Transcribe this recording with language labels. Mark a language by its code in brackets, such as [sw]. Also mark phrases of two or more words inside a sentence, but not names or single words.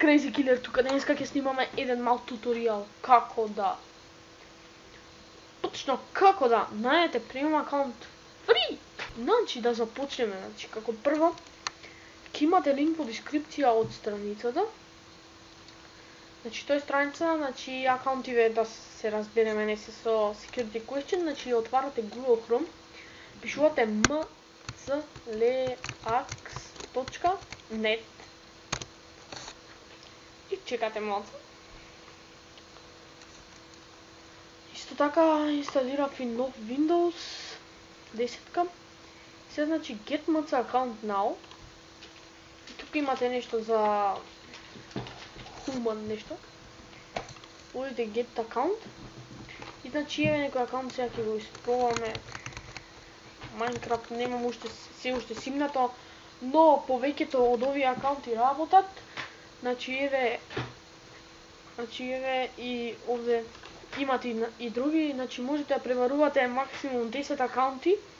[mk] Crazy Killer тука, денеска ќе снимаме еден мал туторијал како да точно како да најдете [en] premium account free. [mk] Значи да започнеме, како прво ќе имате линк во дескрипција од страницата. Значи тоа е страница, акаунтиве да се разбереме, не се со [en] security question, [mk] отварате Google Chrome, пишувате mcleax.net и чекате малку. Исто така инсталирав и нов Windows 10. [en] Сега get mc account now. [mk] И тука имате нешто за human нешто. [en] Одите get account. [mk] И еве некој акаунт сега ќе го испробаме. Minecraft немам уште се уште симнато, но повеќето од овие акаунти работат. Еве и овде имате и други, можете да пребарувате максимум 10 акаунти.